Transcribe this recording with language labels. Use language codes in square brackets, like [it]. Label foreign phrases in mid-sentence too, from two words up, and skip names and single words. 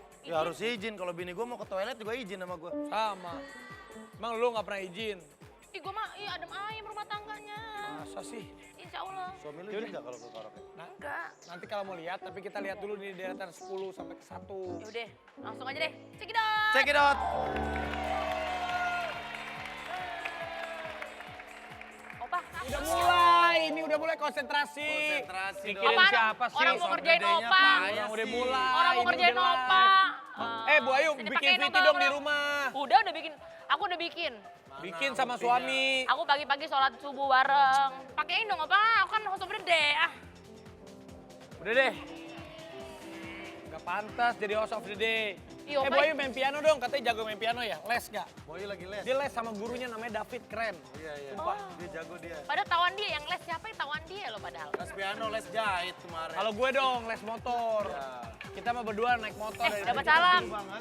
[id] Ya harus izin, kalau bini gue mau ke toilet juga izin sama gue. Sama. Emang lu nggak pernah izin? Ih gue mah, adem ayem rumah tangganya. Masa sih? [ar] إن شاء الله. [id] Suami lu izin gak kalau ke karaoke? Enggak. Nanti kalau mau lihat, tapi kita lihat dulu di deretan 10 sampai ke 1. Yaudah, langsung aja deh. [en] Check it out. Check it out. [id] Opa, Udah mulai, ini udah mulai konsentrasi. Konsentrasi dong. Mikirin Apaan? siapa sih? Orang mau ngerjain Gedenya opa. payah Orang udah sih. mulai. Orang mau ini ngerjain udah opa. live. Bu Ayu, Sini bikin pakein VT opa, dong di udah. rumah. Udah bikin. Aku udah bikin. Bikin sama suami. Aku pagi-pagi sholat subuh bareng. Pakein dong opa, aku kan [en] host of the day. [id] Udah deh. Gak pantas jadi [en] host of the day. [id] Iya, Bu Pak. Ayu main piano dong, katanya jago main piano ya. Les gak? Boy lagi les. Dia les sama gurunya namanya David, keren. Iya. Oh. Dia jago dia. Padahal tawan dia, yang les siapa yang tawan dia loh padahal. Les piano, les jahit kemarin. Kalau gue dong, les motor. Ya. Kita mah berdua naik motor. dari dapat tadi. salam.